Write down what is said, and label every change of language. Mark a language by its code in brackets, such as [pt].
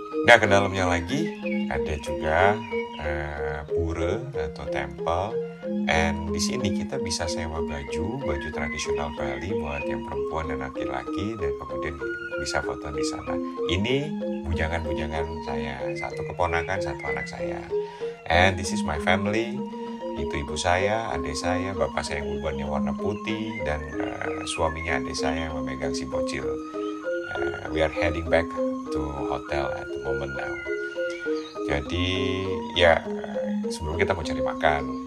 [id] Nah ke dalamnya lagi ada juga pura atau temple, and di sini kita bisa sewa baju tradisional Bali buat yang perempuan dan laki-laki, dan kemudian bisa foto di sana. Ini bujangan saya, satu keponakan, satu anak saya, [en] and this is my family. [id] Itu ibu saya, adik saya, bapak saya yang ubannya warna putih, dan suaminya adik saya yang memegang si bocil. [en] We are heading back to hotel at the moment now. [id] Jadi ya sebelum kita mau cari makan.